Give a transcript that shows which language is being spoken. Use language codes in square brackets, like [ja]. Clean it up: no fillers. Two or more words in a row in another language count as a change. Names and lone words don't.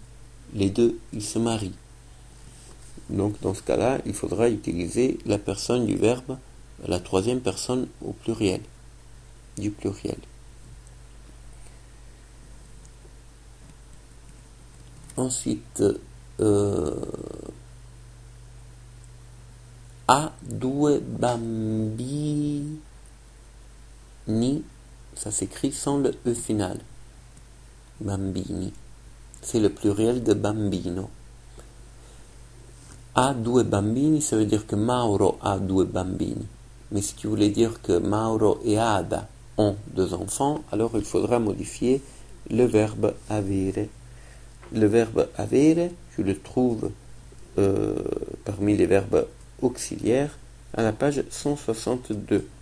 [fr] Les deux, ils se marient. Donc dans ce cas-là, il faudra utiliser la personne du verbe, la troisième personne au pluriel, du pluriel. Ensuite, [it] ha due bambini, [fr] ça s'écrit sans le E final. Bambini, c'est le pluriel de bambino. [it] Ha due bambini, [fr] ça veut dire que Mauro a [it] due bambini. [fr] Mais si tu voulais dire que Mauro et Ada ont deux enfants, alors il faudra modifier le verbe avere. Le verbe avere, tu le trouves parmi les verbes auxiliaires à la page 162.